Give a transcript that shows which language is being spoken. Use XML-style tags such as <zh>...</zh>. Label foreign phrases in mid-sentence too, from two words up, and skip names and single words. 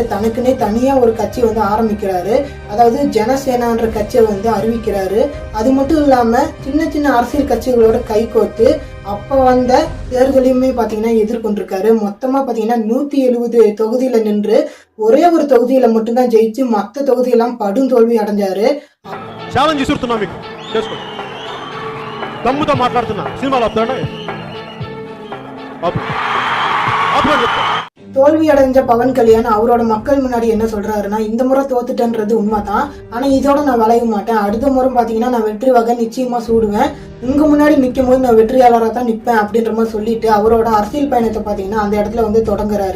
<ta>தனக்குன்னே தனியா ஒரு கட்சி வந்து ஆரம்பிக்கிறாரு. அதாவது ஜனசேனான்ற கட்சியை வந்து அறிவிக்கிறாரு. அது மட்டும் இல்லாம சின்ன சின்ன அரசியல் கட்சிகளோட கை கோர்த்து அப்ப வந்த தேர்தலையுமே பாத்தீங்கன்னா எதிர்கொண்டிருக்காரு. மொத்தமா பாத்தீங்கன்னா 170 தொகுதியில நின்று ஒரே ஒரு தொகுதியில மட்டும்தான் ஜெயிச்சு மத்த தொகுதியெல்லாம் படும் தோல்வி அடைஞ்சாரு.</ta> <te>ఛాలెంజ్ ఇస్తున్నా మీకు, చేసుకోండి. దమ్ముతో మాట్లాడుతున్నా, సినిమాలో ఆపుతాడా?</te> <ta>தோல்வி அடைஞ்ச பவன் கல்யாண் அவரோட மக்கள் முன்னாடி என்ன சொல்றாருன்னா, இந்த முறை தோத்துட்டேன்றது உண்மைதான், ஆனா இதோட நான் வளைய மாட்டேன். அடுத்த முறை பாத்தீங்கன்னா நான் வெற்றி வகை நிச்சயமா சூடுவேன். உங்க முன்னாடி நிக்கும் போது நான் வெற்றியாளராக தான் நிப்பேன் அப்படின்ற மாதிரி சொல்லிட்டு அவரோட அரசியல் பயணத்தை பாத்தீங்கன்னா அந்த இடத்துல வந்து தொடங்குறாரு.</ta>